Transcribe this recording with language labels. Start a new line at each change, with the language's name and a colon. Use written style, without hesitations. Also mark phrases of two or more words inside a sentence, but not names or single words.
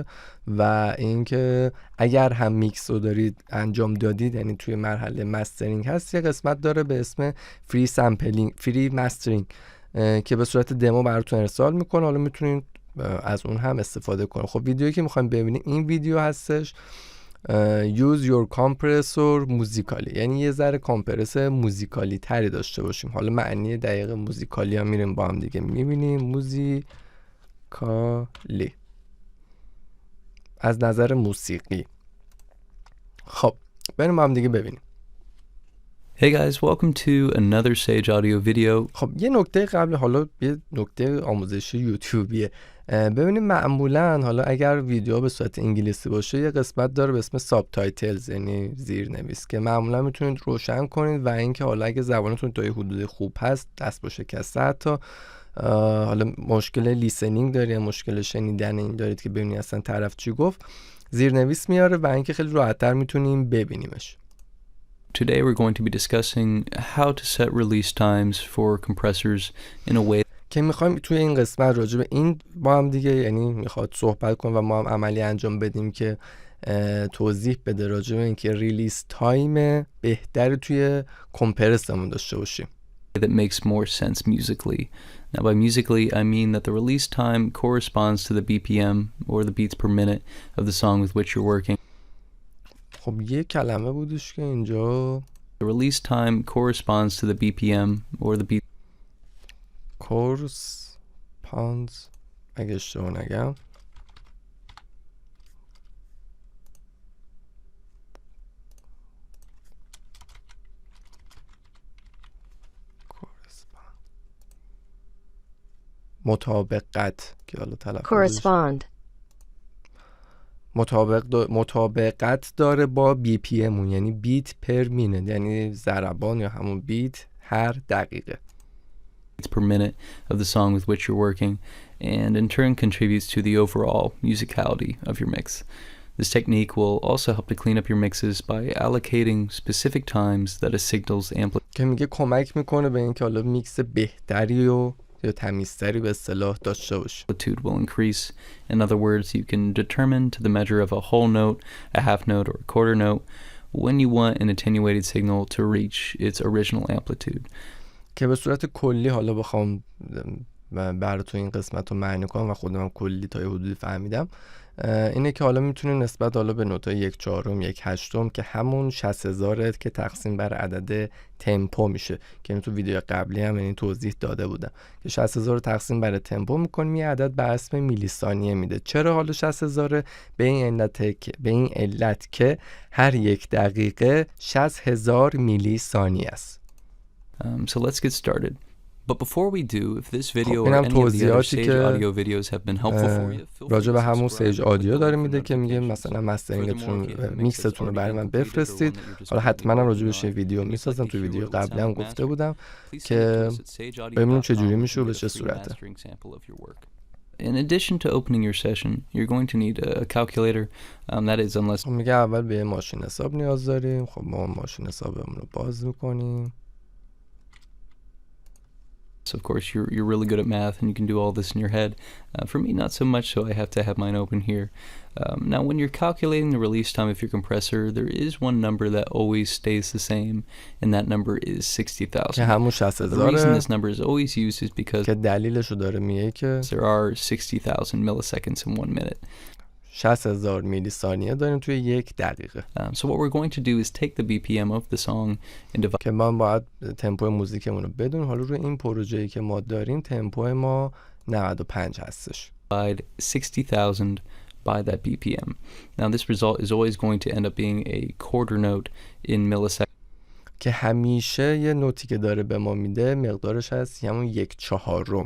Persian: و اینکه اگر هم میکس رو دارید انجام دادید، یعنی توی مرحله مسترینگ هست، یه قسمت داره به اسم
English: free sampling, free mastering
Persian: که به صورت دمو براتون ارسال میکنه. حالا میتونید از اون هم استفاده کنید. خب ویدیویی که میخوایم ببینیم این ویدیو هستش،
English: use your
Persian: کمپرسور موسیقی، یعنی یه ذره کامپرس موسیقی تری داشته باشیم. حالا معنی دقیق موسیقی ها میریم با هم دیگه میبینیم. موسیقی از نظر موسیقی. خب بریم با هم دیگه ببینیم.
English: Hey guys, welcome to another Sage Audio video.
Persian: خب یه نکته قبل، حالا یه نکته آموزشی یوتیوبیه. ببینیم معمولا حالا اگر ویدیو به صورت انگلیسی باشه یه قسمت داره به اسم
English: sub titles,
Persian: یعنی زیرنویس، که معمولا میتونید روشن کنید. و اینکه حالا اگه زبانتون تا یه حدود خوب هست، دست با شکسته حتی حالا مشکل لیسنینگ دارید یا مشکل شنیدن این دارید که ببینید اصلا طرف چی گفت، زیرنویس میاره و اینکه خیلی راحت‌تر میتونیم ببینیمش.
English: Today we're going to be discussing how to set release times for compressors in a way
Persian: که میخوایم توی این قسمت راجع به این با هم دیگه، یعنی میخواد صحبت کنیم و ما هم عملی انجام بدیم که توضیح بده راجع به اینکه
English: release time
Persian: بهتری توی کمپرسمون داشته باشیم.
English: that makes more sense musically. Now by musically I mean that the release time corresponds to the BPM or the beats per minute of the song with which you're working.
Persian: خب یه کلمه بودش که اینجا
English: The release time corresponds to the BPM or the beat
Persian: corresponds، اگه اشتباه نگم، مطابقت که حالا تلفظش correspond مطابقت داره با بی پی امون، یعنی
English: beat per minute,
Persian: یعنی ضربان یا همون بیت هر دقیقه.
English: per minute of the song with which you're working, and in turn contributes to the overall musicality of your mix. This technique will also help to clean up your mixes by allocating specific times that a signal's amplitude
Persian: که میگه کمک میکنه به اینکه حالا میکس بهتری و یا تمیزتری به اصطلاح داشته باشه.
English: will increase. In other words, you can determine to the measure of a whole note, a half note, or a quarter note when you want an attenuated signal to reach its original amplitude.
Persian: که به صورت کلی حالا بخوام براتون این قسمت رو معنی کنم و خودم کلی تا یه حدودی فهمیدم، اینه که حالا میتونیم نسبت حالا به نوتای 1/4 1/8 که همون 60000 که تقسیم بر عدد تمپو میشه که این تو ویدیو قبلی هم این توضیح داده بودم که 60000 رو تقسیم بر تمپو میکنیم یه عدد به اسم میلی ثانیه میده. چرا حالا 60000؟ به این علت که هر 1 دقیقه 60000 میلی ثانیه است.
English: So let's get started. But before we do, if this video or any of the other Sage audio videos have been helpful for you,
Persian: راجع به همون سیج آدیو داره میده که میگه مثلا مسترینگتون میکستون رو برای من بفرستید. حالا حتما هم راجع بهش ویدیو میسازم، تو ویدیو قبلی هم گفته بودم که ببینیم چه جوری میشه و به چه صورته.
English: In addition to opening your session, you're going to need a calculator. That is unless
Persian: میگه اول به ماشین حساب نیاز داریم. خب ما ماشین حسابمون رو باز میکنیم.
English: So of course you're really good at math and you can do all this in your head. For me, not so much, so I have to have mine open here. Now, when you're calculating the release time of your compressor, there is one number that always stays the same, and that number is 60,000.
Persian: که همون 60000.
English: The reason this number is always used is because
Persian: که دلیلشو داره میگه که
English: there are 60,000 milliseconds in 1 minute.
Persian: 60000 میلی ثانیه داریم توی 1 دقیقه.
English: So what we're going to do is take the BPM of the song and divide.
Persian: که ما باید تمپو موزیکمون رو بدون. حالا روی این پروژه‌ای که ما داریم تمپو ما 95 هستش.
English: 60,000 by that BPM. Now this result is always going to end up being a quarter note in milliseconds.
Persian: که همیشه یه نوتی که داره به ما میده مقدارش هست همون 1/4.